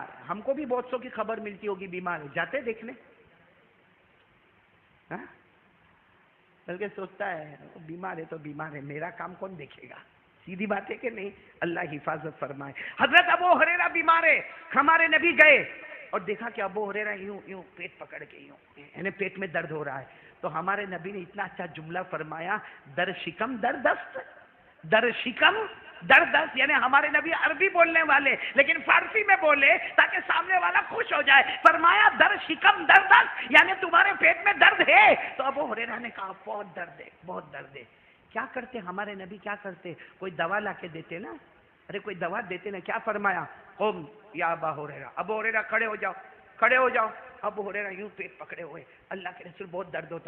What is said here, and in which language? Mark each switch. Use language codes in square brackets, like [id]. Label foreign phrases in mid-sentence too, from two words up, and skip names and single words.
[ur] ہم کو بھی بہت سو کی خبر ملتی ہوگی بیمار ہے، جاتے دیکھنے. بلکہ سوچتا ہے بیمار ہے تو بیمار ہے، میرا کام کون دیکھے گا؟ سیدھی بات ہے کہ نہیں؟ اللہ حفاظت فرمائے. حضرت ابو ہریرہ بیمار ہے، ہمارے نبی گئے اور دیکھا کہ ابو ہریرہ یوں یوں پیٹ پکڑ کے یوں، یعنی پیٹ میں درد ہو رہا ہے. تو ہمارے نبی نے اتنا اچھا جملہ فرمایا، [fa] در شکم در دست. در شکم در دست. [ur] یعنی ہمارے نبی عربی بولنے والے لیکن فارسی میں بولے تاکہ سامنے والا خوش ہو جائے. فرمایا [fa] در شکم در دست، [ur] یعنی تمہارے پیٹ میں درد ہے. تو ابو ہریرہ نے کہا بہت درد ہے، بہت درد ہے. کیا کرتے ہمارے نبی؟ کیا کرتے؟ کوئی دوا لا کے دیتے نا. ارے کوئی دوا دیتے نا. کیا فرمایا؟ [ar] قم یا ابا ہریرہ. [ur] ابو ہریرہ کھڑے ہو جاؤ، کھڑے ہو جاؤ. ابو ہریرہ یوں پیٹ پکڑے ہوئے، اللہ کے رسول بہت درد ہوتا.